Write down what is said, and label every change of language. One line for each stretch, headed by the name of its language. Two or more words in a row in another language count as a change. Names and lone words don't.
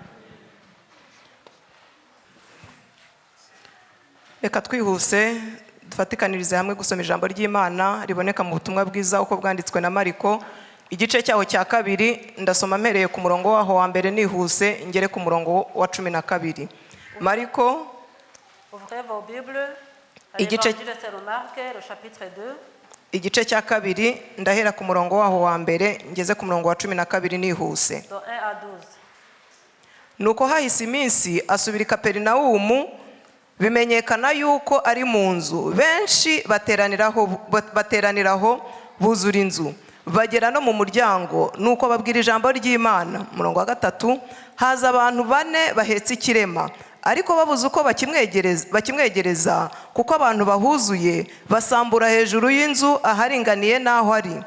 Kinyarwanda: Reka twihuse dufatikanirize hamwe gusoma ijambo ry'Imana riboneka mu butumwa bwiza uko bwanditswe na Mariko, igice cyaho cya 2. Ndasoma mpereye ku murongo waho wa mbere nihuse ngere ku murongo wa 12. Mariko
French: Ouvrez vos Bibles à
Kinyarwanda: Igice-
French: l'Évangile de Saint Marc, le chapitre 2.
Kinyarwanda: igice cya 2 ndahera ku murongo waho wa mbere ngeze ku murongo wa 12 nihuse.
French: De 1 à 12.
Kinyarwanda: Nuko hahise iminsi asubira i Kaperinawumu, bimenyekana yuko ari mu nzu, benshi bateraniraho buzura inzu. Bagera no mu muryango, nuko babwira ijambo ry'Imana. Murongo wa 3, haza abantu 4 bahetse ikirema, ariko babuze uko bakimwegereza kuko abantu bahuzuye, basambura hejuru y'inzu aharinganiye n'aho ari.